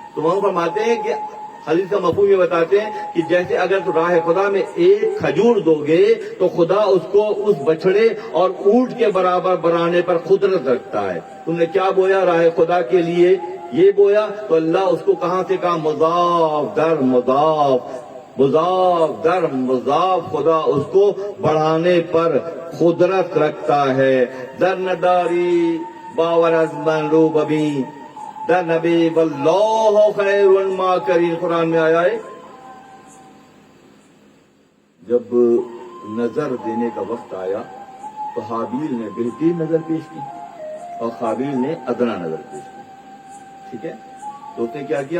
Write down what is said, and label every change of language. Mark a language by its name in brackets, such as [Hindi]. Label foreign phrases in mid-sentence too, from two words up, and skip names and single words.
[Urdu] تو وہاں فرماتے ہیں کہ حدیث کا مفہوم یہ بتاتے ہیں کہ جیسے اگر تو راہ خدا میں ایک کھجور دو گے تو خدا اس کو اس بچڑے اور اونٹ کے برابر بنانے پر قدرت رکھتا ہے. تم نے کیا بویا راہ خدا کے لیے؟ یہ بویا تو اللہ اس کو کہاں سے کہا؟ مضاف در مضاف خدا اس کو بڑھانے پر قدرت رکھتا ہے. [Persian] در نداری باور از من رو ببین در نبی [Arabic] واللہ خیر الماکرین، [Urdu] قرآن میں آیا ہے. جب نظر دینے کا وقت آیا تو حابیل نے بہترین نظر پیش کی اور قابیل نے ادنا نظر پیش کی. ٹھیک ہے، تو اس نے کیا کیا؟